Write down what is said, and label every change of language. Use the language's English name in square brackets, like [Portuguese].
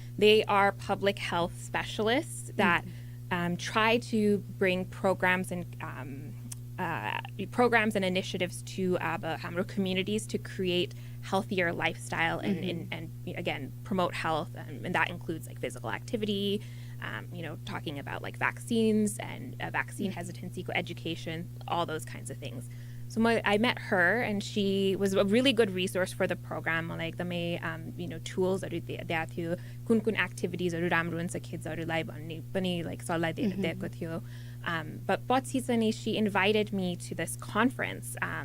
[English] They are public health specialists that try to bring programs and initiatives to [Nepali] हाम्रो [English] communities to create healthier lifestyle and again promote health, and that includes like physical activity, talking about like vaccines and vaccine hesitancy, education, all those kinds of things. So I met her, and she was a really good resource for the program. Like the tools there [Nepali] थियो, कुन activitiesहरू राम्रो हुन्छ kidsहरूलाई भन्ने पनि like सल्लाह दिएको थियो. [English] But [Nepali] पछि चाहिँ [English] she invited me to this conference.